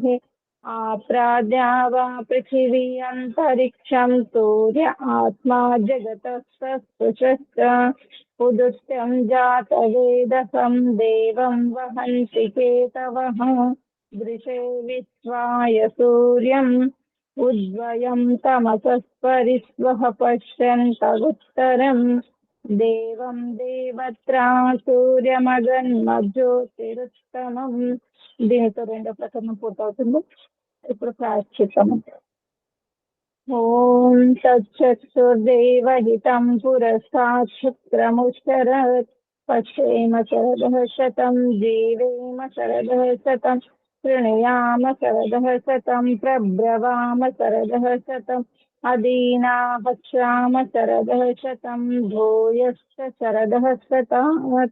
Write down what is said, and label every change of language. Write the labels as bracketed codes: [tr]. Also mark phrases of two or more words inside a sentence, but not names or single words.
[sa] आप्राद्या वा पृथिवी अन्तरिक्षं सूर्य आत्मा जगतस्तस्पृशश्च उदुत्यं जातवेदसं देवं वहन्ति केतवः दृशे विश्वाय सूर्यम् उद्वयं तमसः परिस्वः पश्यन्तगुत्तरम् देवं देवत्रा సూర్యమగన్మజ్యోతిరుత్తమం. [te] దీనితో రెండో ప్రకరణం పూర్తవుతుంది. ఇప్పుడు ప్రాయశ్చిత్తము. [sa] ఓం తచ్చక్షుర్దేవహితం పురస్తాత్ శుక్రముచ్చరత్ పశ్యేమ శరదః శతం జీవేమ శరదః శతం శృణుయామ శరదః శతం ప్రబ్రవామ శరదః శతం అదీనాహక్షామ శరదః శతం భూయశ్చ శరదః శతాత్.